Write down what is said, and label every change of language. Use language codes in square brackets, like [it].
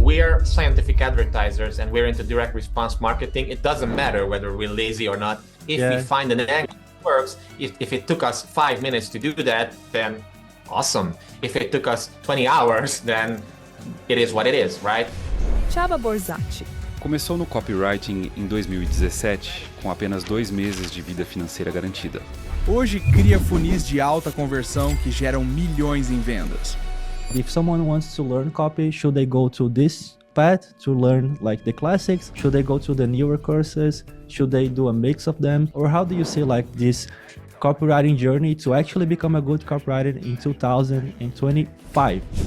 [en] we're scientific advertisers and we're into direct response marketing, it doesn't matter whether we're lazy or not. If we find an angle that works, if it took us 5 minutes to do that, then awesome. If it took us 20 hours, then it is what it is, right? Csaba Borzatti. [pt] Começou no copywriting em 2017, com apenas 2 meses de vida financeira garantida. Hoje cria funis de alta conversão que geram milhões em vendas. [en] If someone wants to learn copy, should they go to this path to learn like the classics? Should they go to the newer courses? Should they do a mix of them? Or how do you see like this copywriting journey to actually become a good copywriter in 2025?